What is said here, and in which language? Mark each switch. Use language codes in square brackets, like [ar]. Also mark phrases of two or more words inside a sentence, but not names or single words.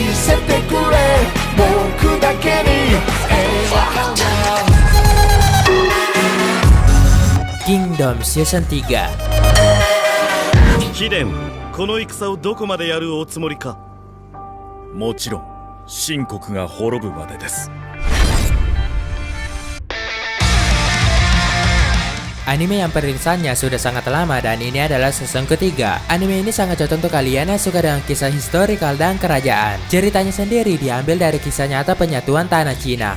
[id] Kingdom Season 3. [ja] 貴殿、この戦をどこまでやるおつもりか。もちろん秦国が滅ぶまでです。 [id] Anime yang perilisannya sudah sangat lama dan ini adalah season ketiga. Anime ini sangat cocok untuk kalian yang suka dengan kisah historikal dan kerajaan. Ceritanya sendiri diambil dari kisah nyata penyatuan tanah Cina.